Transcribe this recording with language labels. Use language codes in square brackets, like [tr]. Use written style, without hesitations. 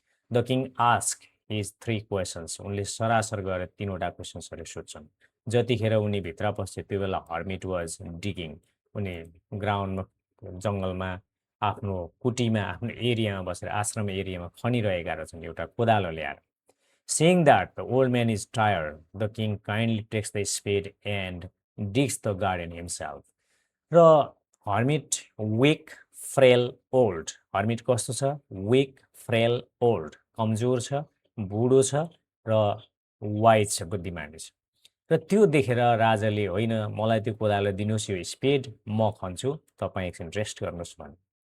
[en] The king ask his 3 questions. [ne] उनले सरासर गरेर 3वटा क्वेसन्सहरू सोध्छन्। जतिखेर उनी भित्र पस्थे त्यो बेला [en] Hermit was digging. [ne] उनी ग्राउन्डमा, जङ्गलमा आफ्नो कुटीमा, आफ्नो एरियामा बसेर, आश्रम एरियामा खनिरहेका रहेछन् एउटा कोदालो ल्याएर। [en] Seeing that the old man is tired, the king kindly takes the spade and digs the garden himself. [ne] र hermit week frail old, hermit कस्तो छ? विक फ्रेल ओल्ड, कमजोर छ, बुढो छ र वाइज छ, बुद्धिमानी छ। र त्यो देखेर राजाले होइन मलाई त्यो कोदालो दिनुहोस्, यो स्पेड म खन्छु, तपाईँ एकछिन रेस्ट गर्नुहोस् भने।